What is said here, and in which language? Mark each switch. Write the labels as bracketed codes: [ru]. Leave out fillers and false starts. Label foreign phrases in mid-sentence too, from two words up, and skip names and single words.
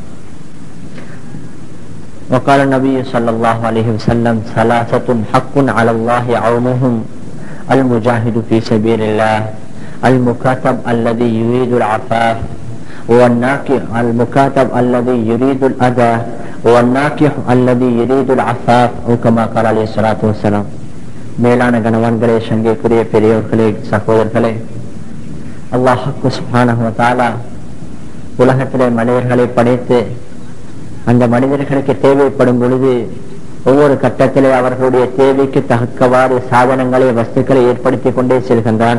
[ar] وقال النبي صلى الله عليه وسلم ثلاثة حق على الله عونهم المجاهد في سبيل الله المكاتب الذي يريد العفاف والناكح المكاتب الذي يريد الأذى والناكح الذي يريد العفاف أو كما قال عليه الصلاة والسلام. [ta] மேலான கணவான்களே, சங்கைக்குரிய பெரியோர்களே, சகோதரர்களே, அல்லாஹ் [ar] سبحانه وتعالى [ta] உலகத்திலே மனிதர்களை படைத்து அந்த மனிதர்களுக்கு தேவைப்படும் பொழுது ஒவ்வொரு கட்டத்திலே அவர்களுடைய தேவைக்கு தக்கவாறு சாதனங்களை வஸ்துக்களை ஏற்படுத்தி கொண்டே செல்கின்றான்.